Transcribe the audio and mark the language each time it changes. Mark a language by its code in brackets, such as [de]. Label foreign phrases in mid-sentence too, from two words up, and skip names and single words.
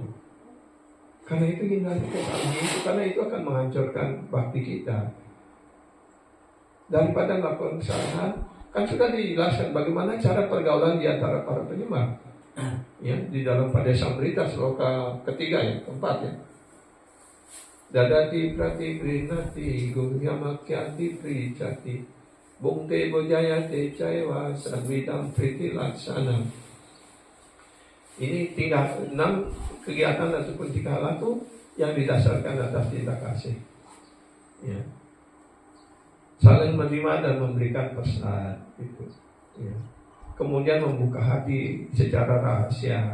[id] Karena itu hindari kesalahan itu, karena itu akan menghancurkan bakti kita. Daripada melakukan kesalahan, kan sudah dijelaskan bagaimana cara pergaulan di antara para penyembah. Ya, di dalam Padesamrita sloka ketiga ya, keempat ya. [sa] Dadati prati grinati guhyamakyati pricati bungte bojayate caiwa sadvidam priti laksana. [id] Ini tinggal 6 kegiatan ataupun 3 hal itu yang didasarkan atas cinta kasih. Ya. Saling menerima dan memberikan pesan itu. Ya. Kemudian membuka hati secara rahasia.